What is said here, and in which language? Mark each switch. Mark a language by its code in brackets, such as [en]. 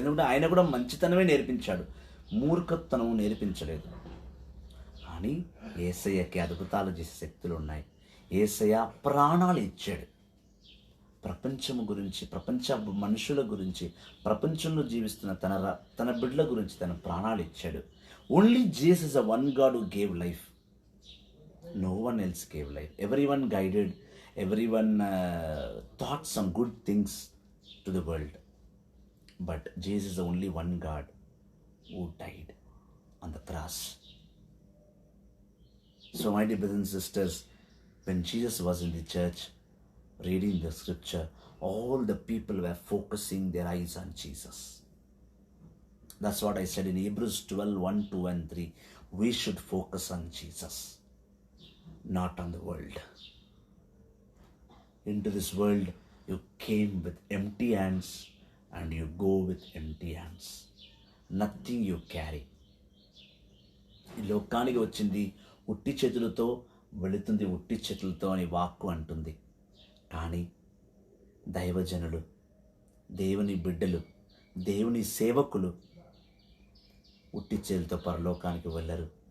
[te] ఎందుకంటే ఆయన కూడా మంచితనమే నేర్పించాడు, మూర్ఖతనం నేర్పించలేదు. కానీ యేసయ్యకి అద్భుతాలు చేసే శక్తులు ఉన్నాయి. యేసయ్య ప్రాణాలు ఇచ్చాడు. ప్రపంచము గురించి, ప్రపంచ మనుషుల గురించి, ప్రపంచంలో జీవిస్తున్న తన బిడ్డల గురించి తన ప్రాణాలు ఇచ్చాడు. [en] Only Jesus is a one God who gave life. No one else gave life. Everyone guided, everyone taught some good things to the world. But Jesus is the only one God who died on the cross. So my dear brothers and sisters, when Jesus was in the church reading the scripture, all the people were focusing their eyes on Jesus. That's what I said in Hebrews 12, 1, 2 and 3. We should focus on Jesus, not on the world. Into this world, you came with empty hands and you go with empty hands. Nothing you carry. [te] ఈ లోకానికి వచ్చింది ఉట్టి చేతులతో, వెళుతుంది ఉట్టి చేతులతో అని వాక్కు అంటుంది. కానీ దైవజనులు, దేవుని బిడ్డలు, దేవుని సేవకులు ఉట్టి చేతులతో పరలోకానికి వెళ్ళరు.